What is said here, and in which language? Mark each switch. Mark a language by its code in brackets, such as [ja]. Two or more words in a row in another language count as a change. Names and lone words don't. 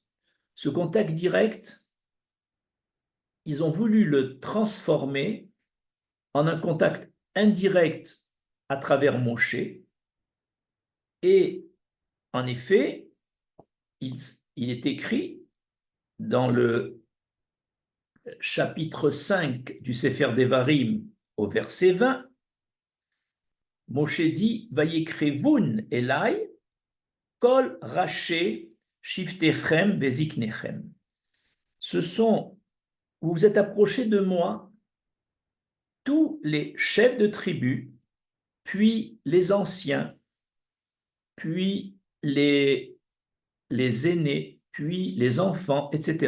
[fr] Ce contact direct, ils ont voulu le transformer en un contact indirect à travers Moshe. Et en effet, il est écrit dans le chapitre 5 du Sefer Devarim au verset 20, Moshe dit « [he] ויקרבון אלי כל ראשי שבטיכם וזקניכם [fr] » Ce sont, vous vous êtes approchés de moi, tous les chefs de tribu, puis les anciens, puis les aînés, puis les enfants, etc.